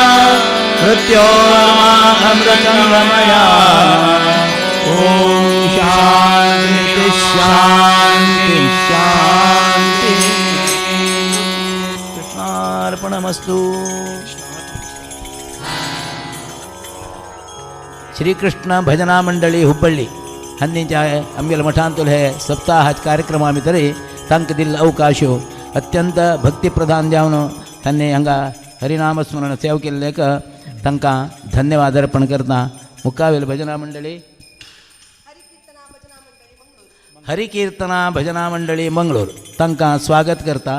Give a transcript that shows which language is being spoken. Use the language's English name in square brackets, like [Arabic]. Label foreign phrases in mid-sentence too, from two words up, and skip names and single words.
[Sanskrit] मृत्योर्मामृतं गमया ॐ शान्ति शान्ति शान्ति कृष्णार्पणमस्तु श्रीकृष्ण [Konkani] भजना मंडळी हुब्बಳ್ಳಿ हन्नीच्या आमगेल्या मठांतून हे सप्ताहात कार्यक्रम आम्ही तरी तांकां दिल्लो अवकाश अत्यंत भक्तीप्रधान जावन तांणी हांगा हरिनामस्मरण सेवा केल्ल्याक तांकां धन्यवाद अर्पण करता. मुखावेल भजना मंडळी हरिकीर्तना भजना मंडळी मंगळूर तांकां स्वागत करता.